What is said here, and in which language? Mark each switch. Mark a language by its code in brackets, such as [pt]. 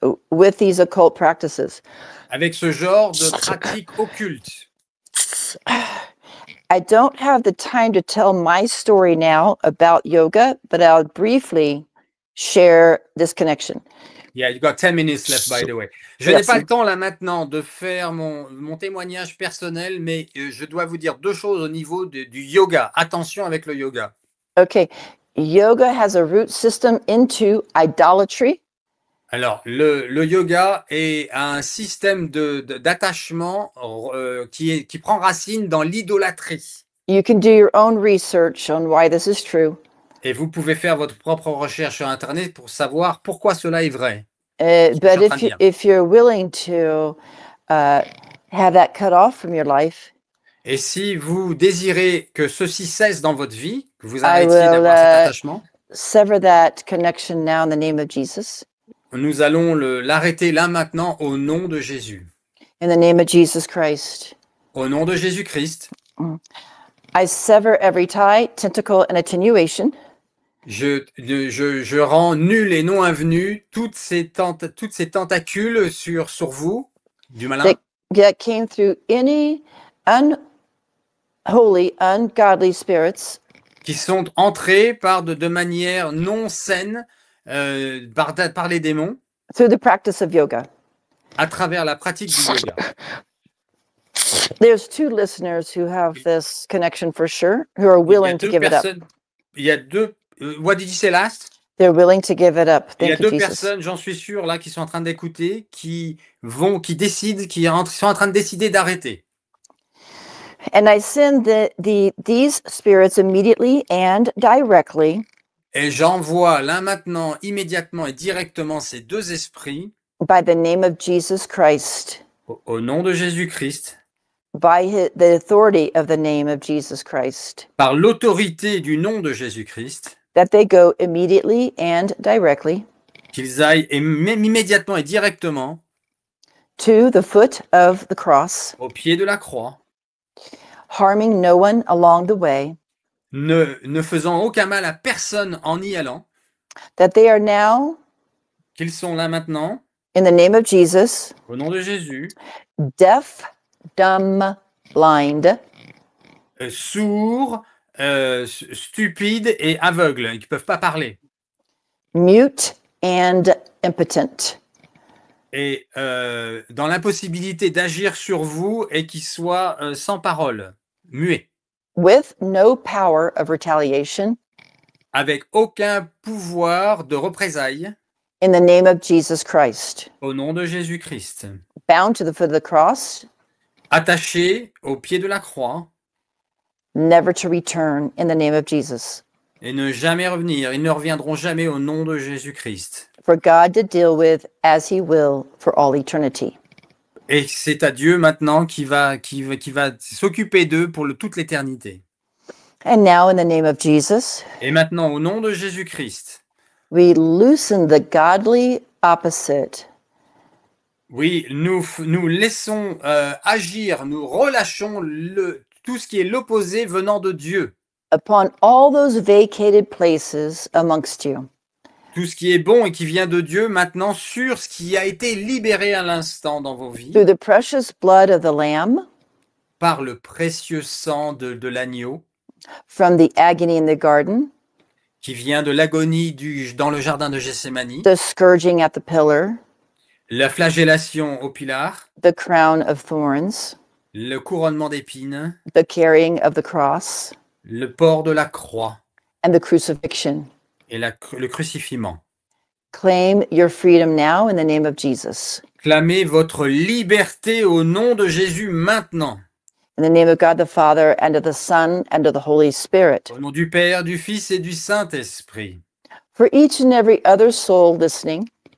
[en] with these occult practices. [fr] avec ce genre de pratique occulte. [en] I don't have the time to tell my story now about yoga, but I'll briefly share this connection. Yeah, you got 10 minutes left, by the way. [fr] Je n'ai pas le temps là maintenant de faire mon témoignage personnel, mais je dois vous dire deux choses au niveau du yoga. Attention avec le yoga. [en] Okay, yoga has a root system into idolatry. [fr] Alors, le yoga est un système d'attachement qui prend racine dans l'idolâtrie. [en] You can do your own research on why this is true. [fr] Et vous pouvez faire votre propre recherche sur Internet pour savoir pourquoi cela est vrai. [en] But if you're willing to have that cut off from your life, [fr] Et si vous désirez que ceci cesse dans votre vie, que vous [en] I [fr] arrêtiez [en] will [fr] d'avoir cet attachement, [en] sever that connection now in the name of Jesus. [fr] nous allons l'arrêter là maintenant au nom de Jésus. [en] In the name of Jesus Christ. [fr] Au nom de Jésus-Christ, [en] I sever every tie, tentacle, and attenuation [fr] je rends nul et non avenu toutes ces tentacules sur vous, du malin, [en] that came through any unholy, ungodly spirits [fr] qui sont entrés de manière non saine par les démons [en] through the practice of yoga. [fr] à travers la pratique du yoga. [en] There's 2 listeners who have this connection for sure, who are willing to give it up. [fr] Il y a deux. [en] What did you say last? They're willing to give it up. [fr] Il y a [en] Thank you, [fr] deux [en] Jesus. [fr] personnes, j'en suis sûr, là, qui sont en train d'écouter, qui sont en train de décider d'arrêter. [en] And I send these spirits immediately and directly [fr] Et j'envoie là maintenant, immédiatement et directement ces deux esprits [en] by the name of Jesus Christ, [fr] au nom de Jésus-Christ, [en] by the authority of the name of Jesus Christ, [fr] par l'autorité du nom de Jésus-Christ, [en] that they go immediately and directly [fr] qu'ils aillent même immédiatement et directement [en] to the foot of the cross, [fr] au pied de la croix, [en] harming no one along the way, [fr] ne faisant aucun mal à personne en y allant, [en] that they are now, [fr] qu'ils sont là maintenant, [en] in the name of Jesus, [fr] au nom de Jésus, [en] deaf, dumb, blind, [fr] sourds, stupides et aveugles, qui ne peuvent pas parler. [en] mute, and impotent. [fr] Et dans l'impossibilité d'agir sur vous et qui soient sans parole, muets, [en] With no power of retaliation, [fr] avec aucun pouvoir de représailles, [en] in the name of Jesus Christ. [fr] au nom de Jésus-Christ. [en] Bound to the foot of the cross, [fr] Attachés au pied de la croix [en] never to return in the name of Jesus. [fr] et ne jamais revenir. Ils ne reviendront jamais au nom de Jésus-Christ. [en] For God to deal with as he will for all eternity. [fr] Et c'est à Dieu maintenant qui va s'occuper d'eux pour toute l'éternité. [en] And now in the name of Jesus, [fr] Et maintenant, au nom de Jésus-Christ, [en] we loosen the godly opposite [fr] oui, nous laissons agir, nous relâchons tout ce qui est l'opposé venant de Dieu. [en] upon all those vacated places amongst you. [fr] Tout ce qui est bon et qui vient de Dieu maintenant sur ce qui a été libéré à l'instant dans vos vies [en] Through the precious blood of the Lamb, [fr] par le précieux sang de l'agneau [en] from the agony in the garden, [fr] qui vient de l'agonie dans le jardin de Gethsémani, [en] the scourging at the pillar, [fr] la flagellation au pilar, [en] the crown of thorns, [fr] le couronnement d'épines, [en] the carrying of the cross, [fr] le port de la croix [en] and the crucifixion. [fr] et le crucifiement. [en] Claim your freedom now in the name of Jesus. [fr] Clamez votre liberté au nom de Jésus maintenant. [en] In the name of God the Father, and of the Son, and of the Holy Spirit. [fr] Au nom du Père, du Fils et du Saint-Esprit. [en] For each and every other soul listening,